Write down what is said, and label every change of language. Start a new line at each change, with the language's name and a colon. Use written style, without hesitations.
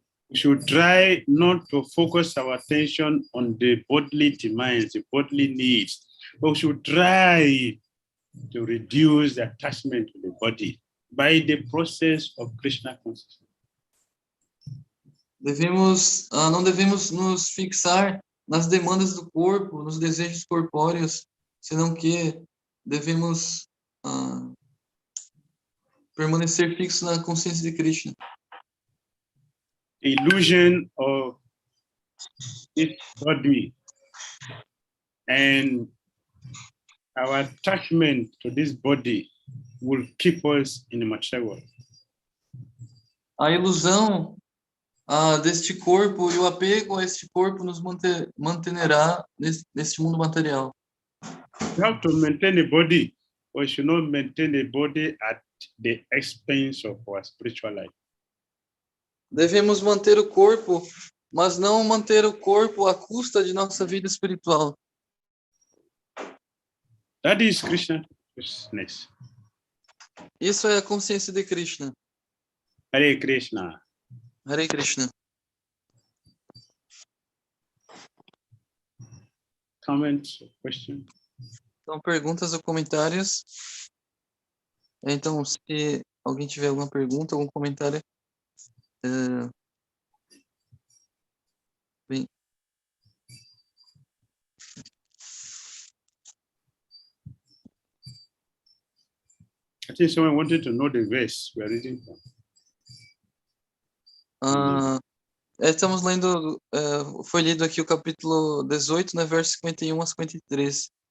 English: We should try not to focus our attention on the bodily demands, the bodily needs, but we should try to reduce the attachment to the body by the process of Krishna consciousness.
Portuguese: Não devemos nos fixar nas demandas do corpo, nos desejos corpóreos, senão que devemos permanecer fixos na consciência de Krishna.
English: The illusion of this body and our attachment to this body will keep us in the material world.
Portuguese: A ilusão deste corpo, e o apego a este corpo nos manterá neste mundo material.
English: We have to maintain a body, but we should not maintain a body at the expense of our spiritual life.
Portuguese: Devemos manter o corpo, mas não manter o corpo à custa de nossa vida espiritual.
English: That is Krishna consciousness.
Portuguese: Isso é a consciência de Krishna.
English: Hare Krishna. Hare Krishna. Comments, questions?
Portuguese: Então, perguntas ou comentários? Então, se alguém tiver alguma pergunta, algum comentário, bem.
English: I think someone wanted to know the verse we are reading from.
Portuguese: Estamos lendo, foi lido aqui o capítulo 18, né, verso 51 a 53.